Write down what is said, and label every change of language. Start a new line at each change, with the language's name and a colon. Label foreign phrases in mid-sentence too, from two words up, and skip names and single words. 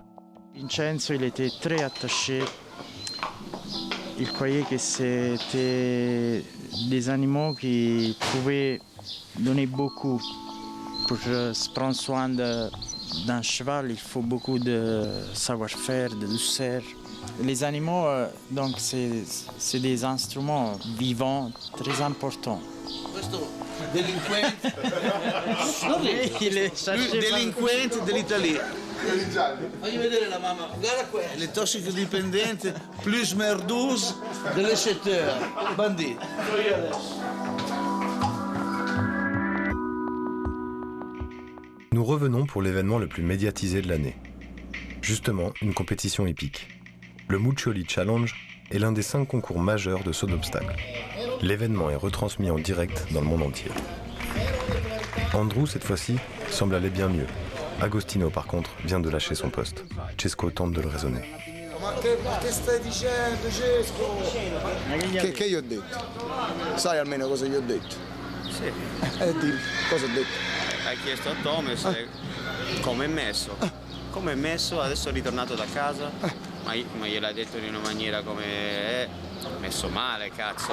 French: Vincenzo, il était très attaché. Il croyait que c'était des animaux qui pouvaient donner beaucoup. Pour se prendre soin d'un cheval, il faut beaucoup de savoir-faire, de douceur. Les animaux, donc, c'est des instruments vivants très importants.
Italian: Delinquente. Lui delinquente dell'Italia. Voglio vedere la mamma. Guarda qua. Le tossicodipendenti plus merdous delle chetteurs. Banditi.
French: Nous revenons pour l'événement le plus médiatisé de l'année. Justement, une compétition épique. Le Muccioli Challenge est l'un des 5 concours majeurs de saut d'obstacles. L'événement est retransmis en direct dans le monde entier. Andrew, cette fois-ci, semble aller bien mieux. Agostino, par contre, vient de lâcher son poste. Cesco tente de le raisonner.
Italian: Ma che stai dicendo, Cesco? Che gli ho detto? Sai almeno cosa gli ho detto? Sì. Dimmi, cosa ho detto? Hai chiesto a Tome come è messo. Come è messo, adesso è ritornato da casa, ma gliel'hai detto in una maniera come è messo male, cazzo.